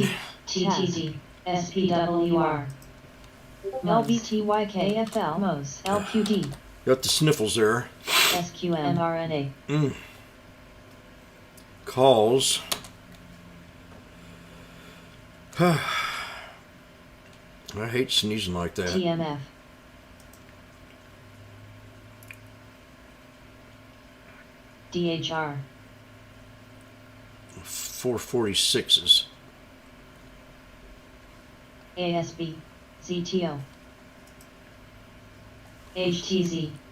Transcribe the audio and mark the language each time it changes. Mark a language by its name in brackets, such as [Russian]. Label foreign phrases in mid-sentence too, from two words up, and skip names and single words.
[English] TTD, SPWR, LBTYKFL, MOS, LQD, Got the sniffles there. SQM, mRNA, Calls. I hate sneezing like that. TMF, DHR, 446s. ASB, ZTO, HTZ,